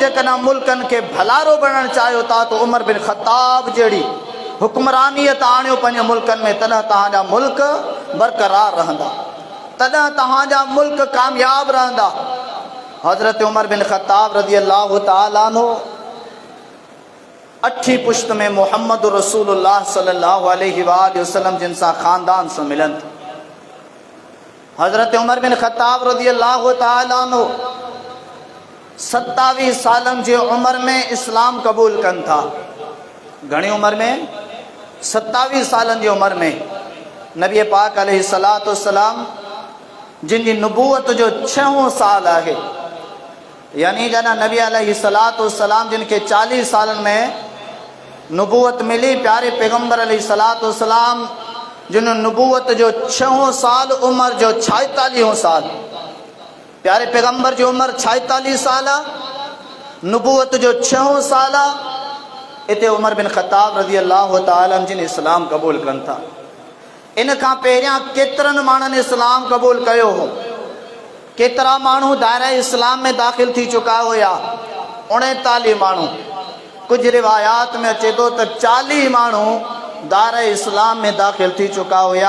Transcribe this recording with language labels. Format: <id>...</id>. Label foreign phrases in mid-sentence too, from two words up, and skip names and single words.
<sd>जेकॾहिं मुल्कनि खे भलारो बणणु चाहियो था तो उमर बिन खत्ताब जहिड़ी हुक्मरानियत आणियो पंहिंजे मुल्कनि में, तॾहिं तव्हांजा मुल्क बरक़रार रहंदा, तॾहिं तव्हांजा मुल्क कामयाब रहंदा। हज़रत उमर बिन खत्ताब</sd> <ar>رضي الله تعالى عنه</ar> <sd>8 पुश्त में मोहम्मद</sd> <ar>رسول الله صلى الله عليه وسلم</ar> <sd>जिन सां ख़ानदान सां मिलन। हज़रत उमर बिन खत्ताब</sd> <ar>رضي الله تعالى عنه</ar> <sd>27 सालन जी उम्र में इस्लाम कबूल कन था। घणी उम्र में? 27 सालन जी उम्र में नबी पाक</sd> <ar>عليه الصلاة والسلام</ar> <sd>जिन जी नबूवत जो 6हों साल है, यानी जॾहिं नबी</sd> <ar>عليه الصلاة والسلام</ar> <sd>जिन के 40 सालन में नबूवत मिली, प्यारे पैगंबर</sd> <ar>عليه الصلاة والسلام</ar> <sd>जिन नबूवत जो 6हों साल उम्र जो 46हों साल,</sd> <ur>प्यारे पैगंबर की उम्र 46 साल,</ur> <sd>नबूवत जो 6हों साल, इते उमर बिन खत्ताब</sd> <ar>رضي الله تعالى</ar> <sd>जिन इस्लाम कबूल कन था। इन खां पहिरियां केतिरनि माण्हुनि इस्लाम कबूल कयो हो, केतिरा माण्हू दायरा इस्लाम में दाख़िल थी चुका हुया, 39 माण्हू। कुछ रिवायात में अचे तो 40 माण्हू दायरा इस्लाम में दाख़िल थी चुका हुया।</sd>